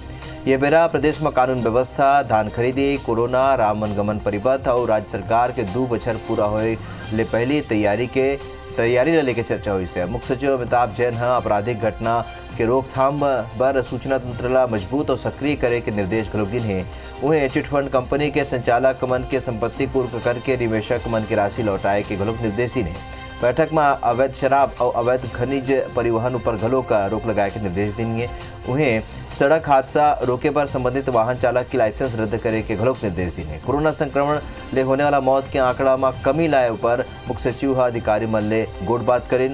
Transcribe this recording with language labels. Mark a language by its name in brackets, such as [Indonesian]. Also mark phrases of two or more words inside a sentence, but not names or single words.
[Chhattisgarhi] ये बेरा प्रदेश में कानून व्यवस्था, धान खरीदी, कोरोना, रामवन गमन परिपथ और राज्य सरकार के 2 बछर पूरा होए ले पहली तैयारी ले लेके चर्चा हुई से। मुख्य सचिव अमिताभ जैन आपराधिक घटना के रोकथाम पर सूचना तंत्र ला मजबूत और सक्रिय करे के निर्देश घलोक दिन है। उन्हें [English] chit fund company [Chhattisgarhi] के संचालक मन के संपत्ति कुर्क करके निवेशक मन की राशि लौटाए के घलोक निर्देश दी ने। बैठक में अवैध शराब और अवैध खनिज परिवहन पर घलों का रोक लगाए के निर्देश देंगे। उन्हें सड़क हादसा रोके पर संबंधित वाहन चालक की लाइसेंस रद्द करे के घलोक निर्देश देंगे। कोरोना संक्रमण ले होने वाला मौत के आंकड़ा में कमी लाए पर मुख्य सचिव अधिकारी मन ले गोट बात करें।